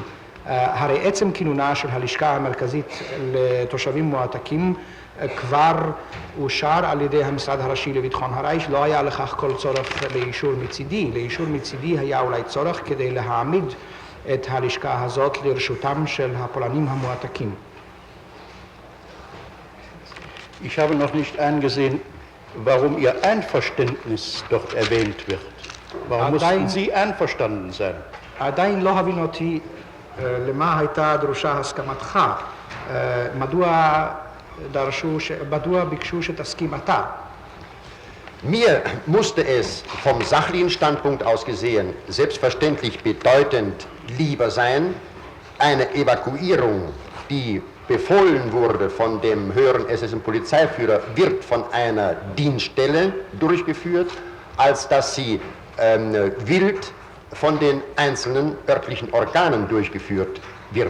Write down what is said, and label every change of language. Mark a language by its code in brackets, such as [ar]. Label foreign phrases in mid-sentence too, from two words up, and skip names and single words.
[he] הרי עצם כינונה של הלשכה המרכזית לתושבים מועתקים כבר אושר על ידי המשרד הראשי לביטחון הרייך, לא היה לכך כל צורך לאישור מצידי. לאישור מצידי היה אולי צורך כדי להעמיד את הלשכה הזאת לרשותם של הפולנים המועתקים. [de] Ich habe noch nicht eingesehen, warum Ihr Einverständnis dort erwähnt wird. Warum mussten Sie einverstanden sein? [he] עדיין לא הבין אותי למה הייתה דרושה הסכמתך. מדוע ביקשו שתסכים אתה? [de] Mir musste es vom sachlichen Standpunkt aus gesehen selbstverständlich bedeutend lieber sein, eine Evakuierung, die befohlen wurde von dem höheren SS-Polizeiführer, wird von einer Dienststelle durchgeführt, als dass sie wild von den einzelnen örtlichen Organen durchgeführt wird.